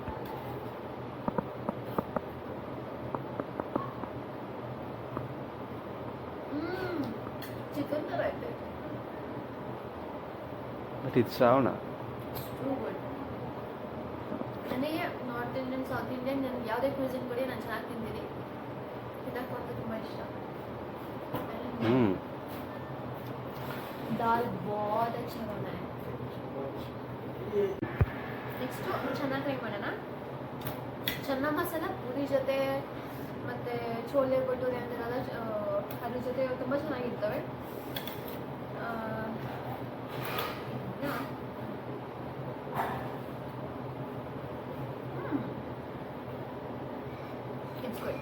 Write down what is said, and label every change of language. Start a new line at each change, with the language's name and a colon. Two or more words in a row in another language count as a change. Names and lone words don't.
Kannada: ಚಿಕನ್ ಥರ ಐತೆ. ಬಟ್ ಇದು ಶ್ರಾವಣ. ನನಗೆ
English: North Indian, South Indian,
Kannada: ನನಗೆ ಯಾವುದೇ ಕ್ಯೂಸಿನ್ ಕೊಡಿ ನಾನು ಚೆನ್ನಾಗಿ ತಿಂತೀನಿ. ತಿನ್ನಕ್ಕೆ ಅಂತ ತುಂಬ ಇಷ್ಟ.
Hindi: दाल बहुत अच्छा बना है.
Kannada: ನೆಕ್ಸ್ಟು ಚೆನ್ನಾಗಿ ಟ್ರೈ ಮಾಡೋಣ. ಚನ್ನ ಮಸಾಲ ಪೂರಿ ಜೊತೆ ಮತ್ತು ಚೋಲೆ ಭಟೂರೆ ಅಂತಾರಲ್ಲ, ಅದ್ರ ಜೊತೆ ತುಂಬ ಚೆನ್ನಾಗಿರ್ತವೆ.
English: It's good.